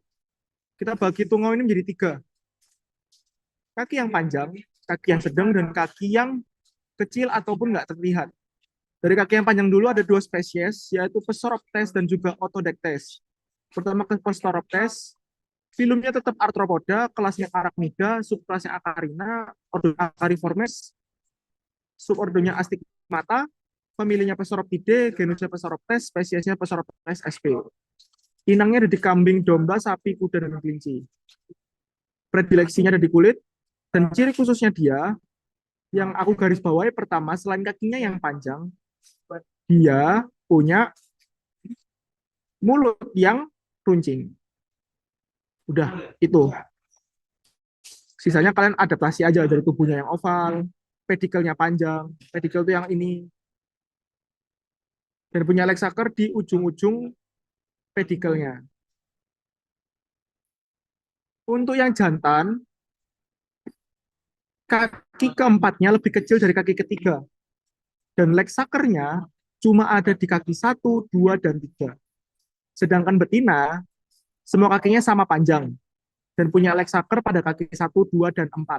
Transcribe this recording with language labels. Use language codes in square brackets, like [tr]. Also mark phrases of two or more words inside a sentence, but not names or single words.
[id] Kita bagi tungau ini menjadi tiga, kaki yang panjang, kaki yang sedang, dan kaki yang kecil ataupun nggak terlihat. Dari kaki yang panjang dulu ada dua spesies, yaitu Pesoroptes dan juga Otodectes. Pertama ke Pesoroptes, filumnya tetap Arthropoda, kelasnya Arachnida, subkelasnya Acarina, ordo Acariformes, subordonya Astigmata, familinya Pesoroptidae, genusnya Pesoroptes, spesiesnya Pesoroptes sp. Inangnya ada di kambing, domba, sapi, kuda, dan kelinci. Predileksinya ada di kulit, dan ciri khususnya dia, yang aku garis bawahi pertama, selain kakinya yang panjang, dia punya mulut yang runcing. Udah, itu. Sisanya kalian adaptasi aja dari tubuhnya yang oval, pedikelnya panjang, pedikel itu yang ini, dan punya [en] leg sucker [id] di ujung-ujung pedikelnya. Untuk yang jantan, kaki keempatnya lebih kecil dari kaki ketiga, dan [en] leg sucker- [id] nya cuma ada di kaki 1, 2, dan 3. Sedangkan betina, semua kakinya sama panjang, dan punya [en] leg sucker [id] pada kaki 1, 2, dan 4.